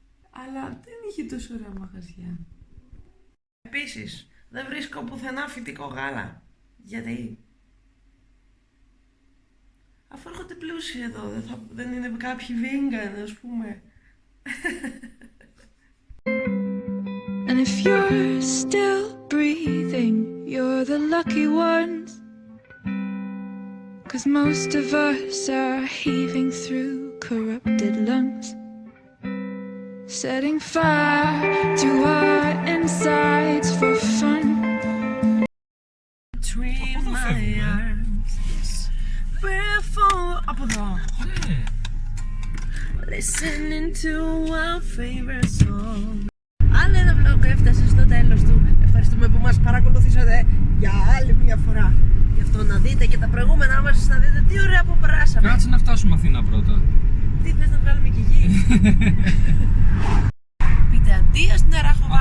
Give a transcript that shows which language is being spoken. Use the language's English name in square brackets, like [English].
[Greek] Αλλά δεν είχε τόσο ωραία μαγαζιά. Επίσης, δεν βρίσκω πουθενά φυτικό γάλα. Γιατί? Αφού έρχονται πλούσιοι εδώ, δεν είναι κάποιοι vegan, ας πούμε. [English] And if you're still breathing, you're the lucky ones. 'Cause most of us are heaving through corrupted lungs, setting fire to our insides for fun. between [Greek] Από εδώ [English] my [Greek] φεύγουμε. [English] arms. Before. [Greek] Από εδώ. Ναι. [English] Listening to our favorite song. [Greek] Άλλο ένα vlog έφτασε στο τέλος του. Ευχαριστούμε που μας παρακολουθήσατε για άλλη μια φορά. Γι' αυτό να δείτε και τα προηγούμενά μας, να δείτε τι ωραία που περάσαμε. Κάτσε να φτάσουμε Αθήνα πρώτα. Τι θες να βγάλουμε και γη. Πείτε αντίο στην Αράχοβα.